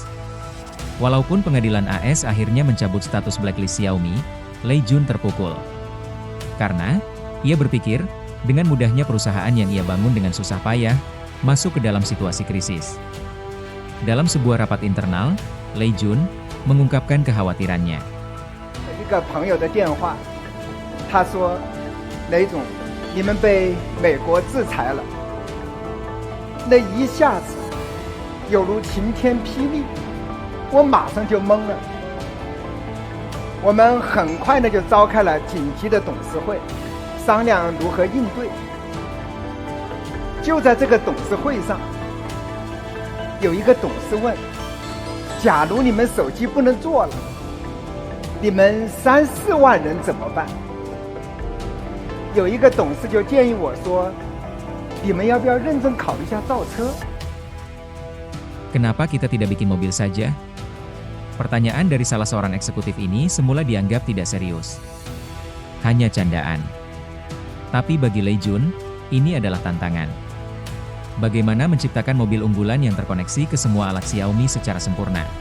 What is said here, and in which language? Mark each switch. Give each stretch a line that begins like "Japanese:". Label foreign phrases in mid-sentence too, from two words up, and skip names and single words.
Indonesian: Walaupun pengadilan AS akhirnya mencabut status blacklist Xiaomi, Lei Jun terpukul. Karena, ia berpikir, dengan mudahnya perusahaan yang ia bangun dengan susah payah, masuk ke dalam situasi krisis. Dalam sebuah rapat internal, Lei Jun mengungkapkan kekhawatirannya.
Chinese: 一个朋友的电话，他说：“雷总，你们被美国制裁了。” 那一下子有如晴天霹雳，我马上就懵了。我们很快的就召开了紧急的董事会，商量如何应对。就在这个董事会上，有一个董事问：“假如你们手机不能做了？” 你们3、4万人怎么办？有一个董事就建议我说：“你们要不要认真考虑一下造车？”
Indonesian: Kenapa kita tidak bikin mobil saja? Pertanyaan dari salah seorang eksekutif ini semula dianggap tidak serius. Hanya candaan. Tapi bagi Lei Jun, ini adalah tantangan. Bagaimana menciptakan mobil unggulan yang terkoneksi ke semua alat Xiaomi secara sempurna?